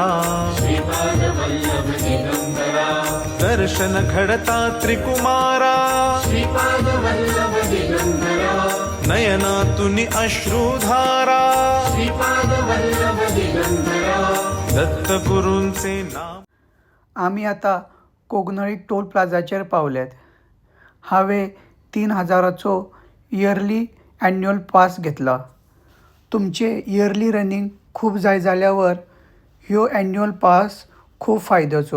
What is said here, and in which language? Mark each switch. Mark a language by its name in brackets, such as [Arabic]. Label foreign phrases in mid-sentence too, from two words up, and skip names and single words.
[Marathi] श्रीपाद वल्लभ दिगंबरा दर्शन घडता त्रिकुमारा श्रीपाद वल्लभ दिगंबरा नयनातुनि अश्रुधारा श्रीपाद वल्लभ दिगंबरा दत्तगुरूंचे नाम. [Konkani] आमी आता कोगनळी टोल प्लाझाचेर पावल्यात. हांवें 3000चो [English] yearly annual pass [Konkani] घेतला. तुमचे [English] yearly running [Konkani] खूब जाय जाल्यावर ह्यो [English] annual pass [Konkani] खूब फायद्याचो.